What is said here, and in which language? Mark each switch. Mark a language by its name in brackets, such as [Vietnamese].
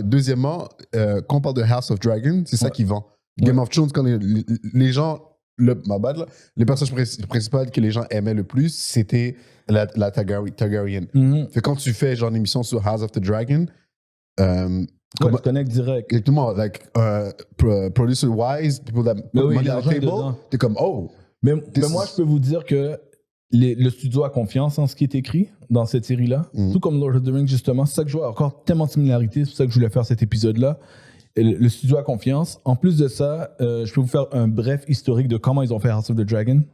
[French] Deuxièmement, quand on parle de House of Dragon, c'est ça qui vend. Game of Thrones, quand les gens... les personnages principales que les gens aimaient le plus, c'était la Targaryen. Fait quand tu fais genre une émission sur House of the Dragon, tu connectes direct. Exactement, [English] like producer-wise, people that put money on the table, [French] t'es comme, oh. Mais moi, je peux vous dire que le studio a confiance en ce qui est écrit dans cette série-là. Tout comme Lord of the Rings, justement. C'est ça que je vois encore tellement de similarités. C'est pour ça que je voulais faire cet épisode-là. Et le studio a confiance. En plus de ça, je peux vous faire un bref historique de comment ils ont fait House of the Dragon.